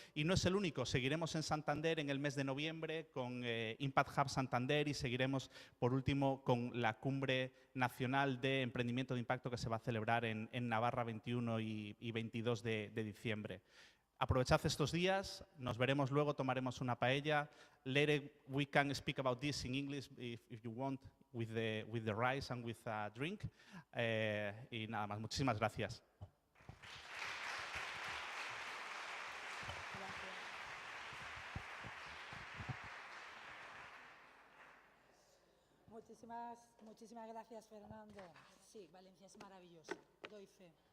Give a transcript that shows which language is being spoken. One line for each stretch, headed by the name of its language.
Spanish: Y no es el único, seguiremos en Santander en el mes de noviembre con Impact Hub Santander, y seguiremos por último con la Cumbre Nacional de Emprendimiento de Impacto que se va a celebrar en Navarra 21 y 22 de diciembre. Aprovechad estos días, nos veremos luego, tomaremos una paella.
English: Later we can speak about this in English if you want, with the rice and with a drink.
Spanish: Y nada más, muchísimas gracias. Muchísimas gracias, Fernando. Sí, Valencia es maravillosa, doy fe.